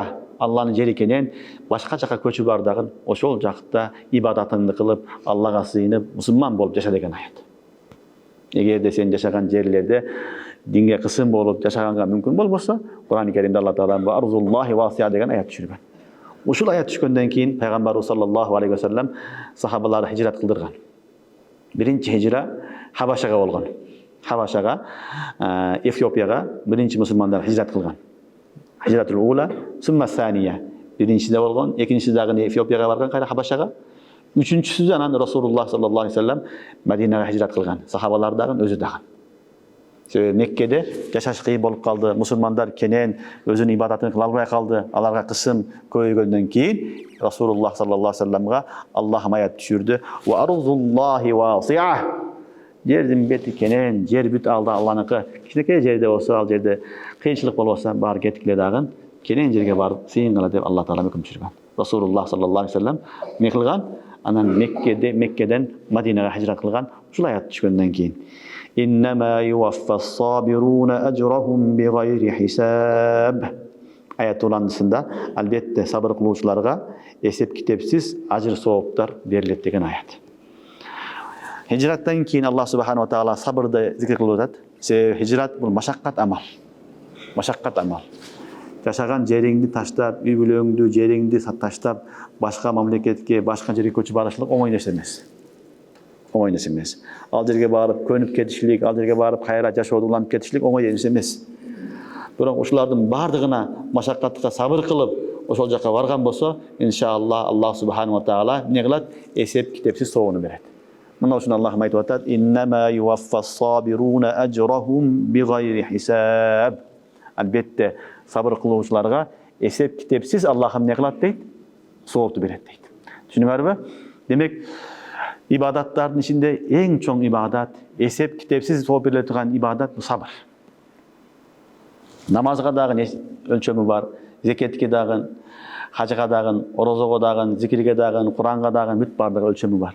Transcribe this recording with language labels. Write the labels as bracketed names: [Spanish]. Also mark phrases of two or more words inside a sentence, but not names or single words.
[Kyrgyz] Алланын жери кенен, башка жака көчүп бардагын, ошол жакта ибадатыңды кылып, Аллага сыйынып, мусулман болуп жаша деген аят. Эгерде сен жашаган жерлерде динге кысым болуп жашаганга мүмкүн болбосо, Кур'ан-ы Каримде Алла Таала [Arabic] أرض الله واسعة [Kyrgyz] деген аят түшүргөн. Ушул аят түшкөндөн кийин пайгамбарыбыз [Arabic] صلى الله عليه وسلم [Kyrgyz] сахабаларды хижрат кылдырган. Биринчи хижра Хабашага болгон. Хабашага, Эфиопияга биринчи мусулмандар хижрат кылган. [Arabic] الهجرة الأولى ثم الثانية. [Kyrgyz] Биринчиде болгон, экинчиде дагы Эфиопияга барган, кайра Хабашага. Үчүнчүсүдө анан [Arabic] رسول الله صلى الله عليه وسلم [Kyrgyz] Мадинага хижрат кылган. Сахабалар дагы, өзү дагы. Себеби Меккеде жашаш кыйын болуп калды, мусулмандар кенен өзүнүн ибадатын кыла албай калды. Аларга кысым көбөйгөндөн кийин [Arabic] رسول الله صلى الله عليه وسلم [Kyrgyz] Аллах аят түшүрдү. [Arabic] وأرض الله واسعة. [Kyrgyz] Жердин бети кенен, жер бүт алда Алланыкы. Кичинекей жерде болсо, ал жерде кыйынчылык болбосо, баары кеткиле дагы кенен жерге барып сыйынгыла деп Алла Таала өкүм түшүргөн. [Arabic] رسول الله صلى الله عليه وسلم [Kyrgyz] эмне кылган? Анан Меккеден Мадинага хижрат кылган. [Arabic] Ушул аят түшкөндөн кийин إنما يوفى الصابرون أجرهم بغير حساب. [Kyrgyz] Аят уландысында албетте сабыр кылуучуларга эсеп китепсиз ажыр сооптар берилет деген аят. Хижраттан кийин [Arabic] الله سبحانه وتعالى [Kyrgyz] сабырды зикр кылып атат. Себеби хижрат бул машаккат амал. Машаккат амал. Жашаган жериңди таштап, үй бүлөңдү, жериңди таштап, башка мамлекетке, башка жерге көчүп барышлык оңой нерсе эмес. Оңой нерсе эмес. Ал жерге барып көнүп кетишлик, ал жерге барып кайра жашоодо уланып кетишлик оңой нерсе эмес. Бирок ушулардын бардыгына машаккатка сабыр кылып, ошол жака барган болсо, [Arabic] إن شاء الله الله سبحانه وتعالى [Kyrgyz] эмне кылат? Эсеп китепсиз соону берет. Мына ушуну Аллахым айтып атат: [Arabic] "إنما يوفى الصابرون أجرهم بغير حساب." [Kyrgyz] Албетте сабыр кылуучуларга эсеп китепсиз Аллахым не кылат дейт? Соопту берет дейт. Түшүнүңөрбү? Демек, ибадаттардын ичинде эң чоң ибадат, эсеп китепсиз сооп бериле турган ибадат бул сабыр. Намазга дагы өлчөмү бар, зекетке дагы, хажыга дагы, орозого дагы, зикирге дагы, Куранга дагы бүт бардыгы өлчөмү бар.